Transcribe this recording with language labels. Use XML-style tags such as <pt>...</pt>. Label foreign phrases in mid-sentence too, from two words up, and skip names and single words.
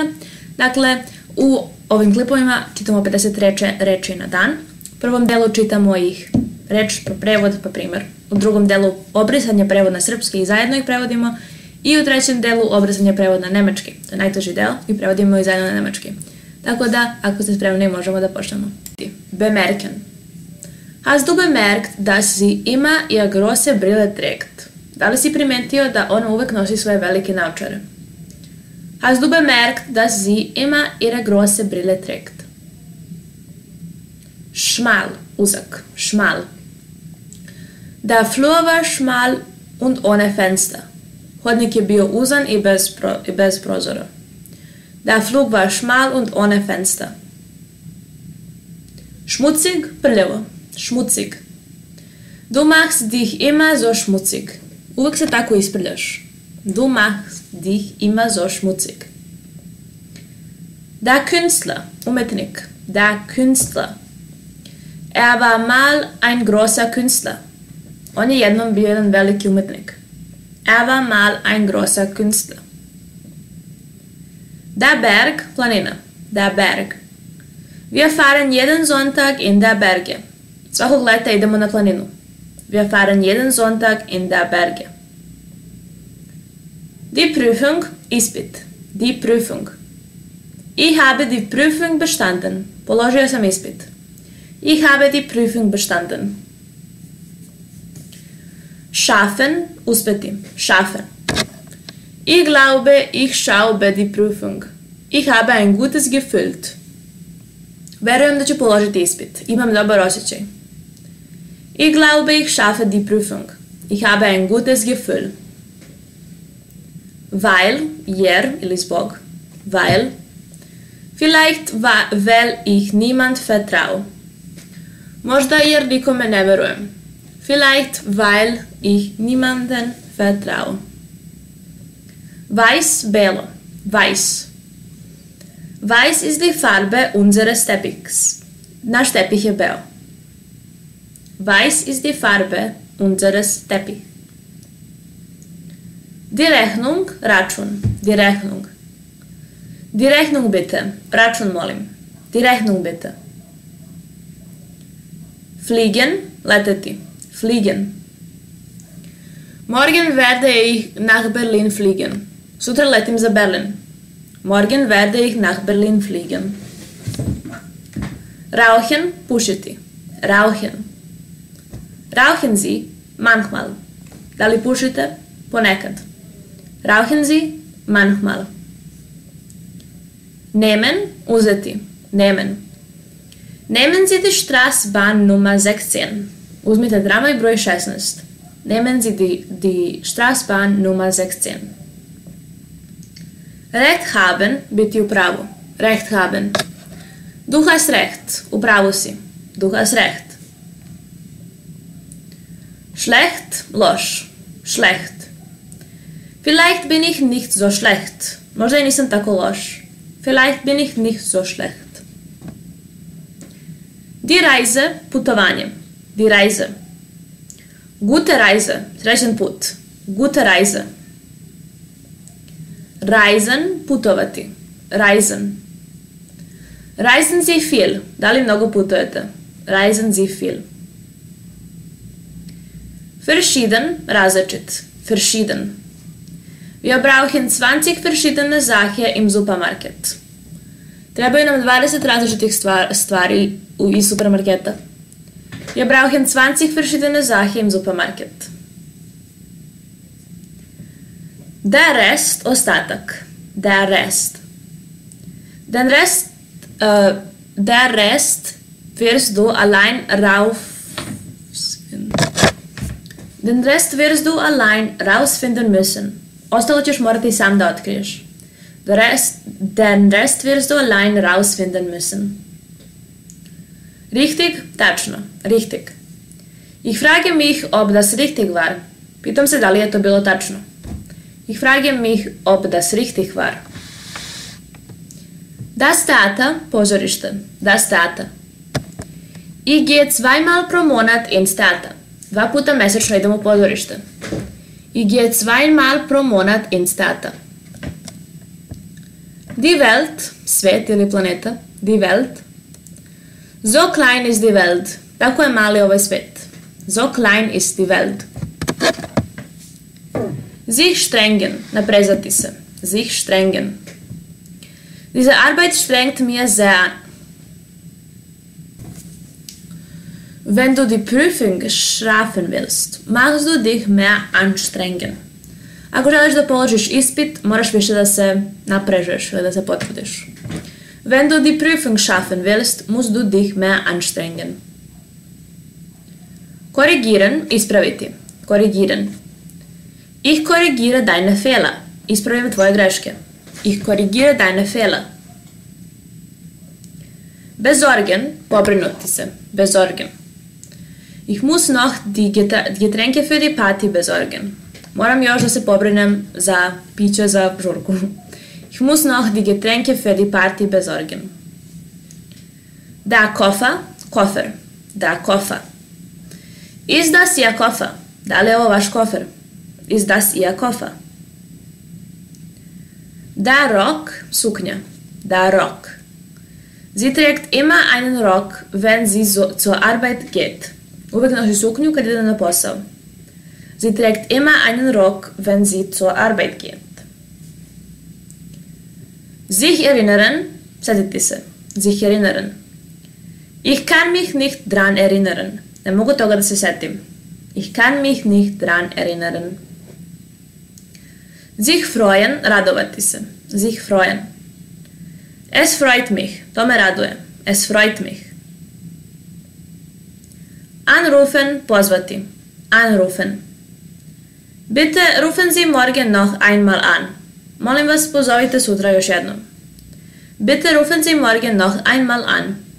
<sr>Dakle, u ovim klipovima čitamo 50 reči na dan. U prvom delu čitamo ih reč po prevod, pa primer. U drugom delu obrisanje prevod na srpski i zajedno ih prevodimo. I u trećem delu obrisanje prevod na nemački. To je najteži deo i prevodimo ih zajedno na nemački. Tako da, ako ste spremni, možemo da počnemo.</sr> <de>Bemerken. Hast du bemerkt, dass sie immer ihr große Brille trägt?</de> <sr>Da li si primetio da ona uvek nosi svoje velike naočare?</sr> <de>Hast du bemerkt, dass sie immer ihre große Brille trägt? Schmal, uzak, schmal. Der Flur war schmal und ohne Fenster.</de> <sr>Hodnik je bio uzan i bez prozora.</sr> <de>Der Flug war schmal und ohne Fenster. Schmutzig, prljavo, schmutzig. Du machst dich immer so schmutzig.</de> <sr>Uvek se tako isprljaš.</sr> <de>Du machst dich immer so schmutzig. Der Künstler, umetnik. Der Künstler. Er war mal ein großer Künstler.</de> <sr>On je jednom bio jedan veliki umetnik.</sr> <de>Er war mal ein großer Künstler. Der Berg, planina. Der Berg. Wir fahren jeden Sonntag in der Berge.</de> <sr>Svakog leta idemo na planinu.</sr> <de>Wir fahren jeden Sonntag in der Berge. Die Prüfung, ispit. Die Prüfung. Ich habe die Prüfung bestanden.</de> <sr>Položio sam ispit.</sr> <de>Ich habe die Prüfung bestanden. Schaffen, uspeti. Schaffen. Ich glaube, ich schaue die Prüfung. Ich habe ein gutes Gefühl.</de> <sr>Verujem da ću položiti ispit. Imam dobar osjećaj.</sr> <de>Ich glaube, ich schaffe die Prüfung. Ich habe ein gutes Gefühl. Weil,</de> <sr>jer ili zbog.</sr> <de>Weil. Vielleicht weil ich niemand vertraue.</de> <sr>Možda jer nikome ne verujem.</sr> <de>Vielleicht weil ich niemanden vertraue. Weiß, belo. Weiß. Weiß ist die Farbe unseres Teppichs.</de> <sr>Naš tepih je beo.</sr> <de>Weiß ist die Farbe unseres Teppichs. Die Rechnung, račun. Die Rechnung. Die Rechnung bitte.</de> <sr>Račun molim.</sr> <de>Die Rechnung bitte. Fliegen, leteti. Fliegen. Morgen werde ich nach Berlin fliegen.</de> <sr>Sutra letim za Berlin.</sr> <de>Morgen werde ich nach Berlin fliegen. Rauchen, pušiti. Rauchen. Rauchen Sie manchmal.</de> <sr>Da li pušite? Ponekad.</sr> <de>Rauchen Sie manchmal. Nehmen, uzeti. Nehmen. Nehmen Sie die Straßenbahn Nummer 16.</de> <sr>Uzmite tramvaj broj 16.</sr> <de>Nehmen Sie die Straßenbahn Nummer 16. Recht haben,</de> <sr>biti u pravu.</sr> <de>Recht haben. Du hast recht,</de> <sr>u pravu si.</sr> <de>Du hast recht. Schlecht, loš. Schlecht. Vielleicht bin ich nicht so schlecht.</de> <sr>Možda i nisam tako loš.</sr> <de>Vielleicht bin ich nicht so schlecht. Die Reise, putovanje. Die Reise. Gute Reise,</de> <sr>srećan put.</sr> <de>Gute Reise. Reisen, putovati. Reisen. Reisen Sie viel.</de> <sr>Da li mnogo putujete?</sr> <de>Reisen Sie viel. Verschieden, različit. Verschieden. Wir brauchen 20 verschiedene Sachen im Supermarkt.</de> <sr>Trebaju nam 20 različitih stvari iz supermarketa.</sr> <de>Wir brauchen 20 verschiedene Sachen im Supermarkt. Der Rest, ostatak. Der Rest. Der Rest wirst du allein rausfinden müssen.</de> <sr>Ostalo ćeš morati sam da otkriješ.</sr> <de>Den Rest wirst du allein rausfinden müssen. Richtig, tačno. Richtig. Ich frage mich, ob das richtig war.</de> <sr>Pitam se da li je to bilo tačno.</sr> <de>Ich frage mich, ob das richtig war. Das Theater, pozorište. Das Theater. Ich gehe 2-mal pro Monat ins Theater.</de> <sr>2 puta mesečno idem u pozorište.</sr> <de>Ich gehe zweimal pro Monat ins Theater. Die Welt,</de> <sr>svet ili planeta,</sr> <de>die Welt. So klein ist die Welt,</de> <sr>tako je mali ovaj svet.</sr> <de>So klein ist die Welt. Sich strengen,</de> <sr>naprezati se.</sr> <de>Sich strengen. Diese Arbeit strengt mir sehr an. Wenn du die Prüfung schaffen willst, machst du dich mehr anstrengen.</de> <sr>Ako želiš da položiš ispit, moraš više da se naprežeš ili da se potrudiš.</sr> <de>Wenn du die Prüfung schaffen willst, musst du dich mehr anstrengen. Korrigieren, ispraviti. Korrigieren. Ich korrigiere deine Fehler.</de> <sr>Ispravim tvoje greške.</sr> <de>Ich korrigiere deine Fehler. Besorgen,</de> <sr>pobrinuti se.</sr> <de>Besorgen. Ich muss noch die Getränke für die Party besorgen.</de> <sr>Moram još da se pobrinem za piće za žurku.</sr> <de>Ich muss noch die Getränke für die Party besorgen. Da Koffer, Koffer. Da Koffer. Ist das Ihr Koffer?</de> <sr>Da li je ovo vaš kofer?</sr> <de>Ist das Ihr Koffer? Da Rock, suknja. Da Rock. Sie trägt immer einen Rock, wenn sie zur Arbeit geht.</de> <sr>Uvek nosi suknju kad ide na posao.</sr> <de>Sie trägt immer einen Rock, wenn sie zur Arbeit geht. Sich erinnern,</de> <sr>setiti se.</sr> <de>Sich erinnern. Ich kann mich nicht dran erinnern.</de> <sr>Ne mogu toga da se setim.</sr> <de>Ich kann mich nicht dran erinnern. Sich freuen,</de> <sr>radovati se.</sr> <de>Sich freuen. Es freut mich.</de> <sr>To me raduje.</sr> <de>Es freut mich. Anrufen, pozvati. Anrufen. Bitte rufen Sie morgen noch einmal an.</de> <sr>Molim vas, pozovite sutra još jednom.</sr> <de>Bitte rufen Sie morgen noch einmal an.</de>